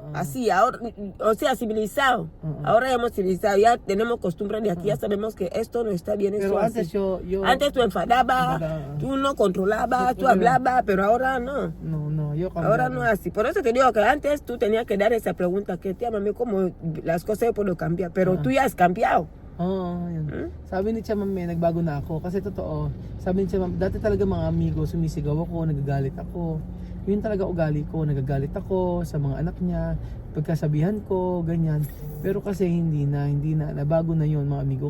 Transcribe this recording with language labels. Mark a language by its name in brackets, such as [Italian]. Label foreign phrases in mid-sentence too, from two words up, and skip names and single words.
[Spanish] Así, ahora, o sea, civilizado. Ahora ya hemos civilizado, ya tenemos costumbre de aquí, ya sabemos que esto no está bien. Pero esto antes antes tú enfadabas, tú no controlabas, tú hablabas, pero ahora no. No, yo cambié. Ahora no es así. Por eso te digo que antes tú tenías que dar esa pregunta, que tía, mami, ¿cómo las cosas puedo cambiar? Pero tú ya has cambiado. [Filipino] Yun. Sabi ni Tia, Mami, nagbago na ako. Kasi totoo, sabi ni Tia, Mami, dati talaga mga amigo, sumisigaw ako, nagagalit ako. yun talaga ugali ko. Nagagalit ako sa mga anak niya, pagkasabihan ko, ganyan. Pero kasi hindi na, nabago na yun mga amigo.